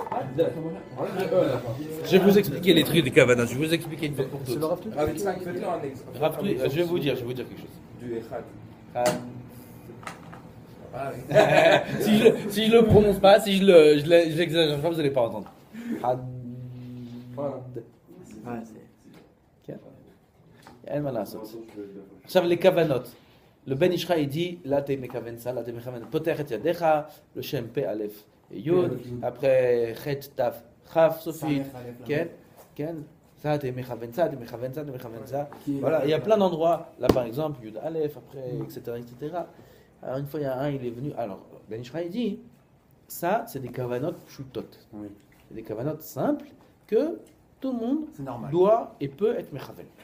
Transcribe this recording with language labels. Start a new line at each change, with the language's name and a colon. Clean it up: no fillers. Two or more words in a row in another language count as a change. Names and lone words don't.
French: Je vais vous expliquer les trucs des kavanotes. Je vais vous expliquer une fois pour C'est toutes. le Rav Tout Avec 5, faites-le un exemple. Rav Tout, je vais vous dire quelque chose. Du Echad. Si je le prononce pas, si je l'exagère pas, vous allez pas entendre. Voilà.
Hebrew: אין מה לעשות. עכשיו לכוונות. לבן איש חי
French: dit, là t'es
Hebrew: מכוון
French: ça, là t'es
Hebrew: מכוון. פותח את ידיך, le שם פה א' י', après ח' ת' כ' סופית, כן? כן?
French: Ça t'es מכוון ça, t'es מכוון ça, t'es מכוון ça. Voilà, il y a plein d'endroits, là par exemple, י' א', après, etc. Alors une fois il y a un, il est venu, alors Ben Ish Chai dit, ça c'est des
Hebrew: כוונות פשוטות.
French: C'est des kavanot simples que tout le monde doit et peut être mechavel.